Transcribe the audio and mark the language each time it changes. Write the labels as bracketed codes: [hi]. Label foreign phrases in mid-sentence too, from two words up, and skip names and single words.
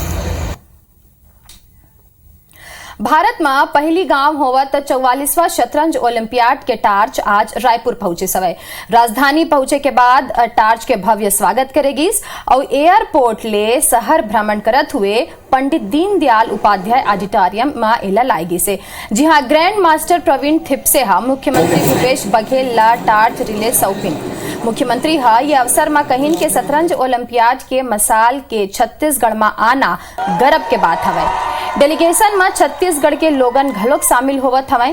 [hne] भारत में पहली गांव होवत 44वां शतरंज ओलंपियाड के टार्च आज रायपुर पहुंचे सवय। राजधानी पहुंचे के बाद टार्च के भव्य स्वागत करेगी और एयरपोर्ट ले शहर भ्रमण करत हुए पंडित दीनदयाल उपाध्याय ऑडिटोरियम में एला लाएगी से। जी हां, ग्रैंड मास्टर प्रवीण थिप्से मुख्यमंत्री भूपेश बघेल ला टार्च रिले सौंपिन। मुख्यमंत्री ये अवसर में कहिन के शतरंज ओलंपियाड के मसाल के छत्तीसगढ़ में आना गर्व के बात हवय। डेलीगेशन में छत्तीसगढ़ के लोगन घलोक शामिल होवत हवय।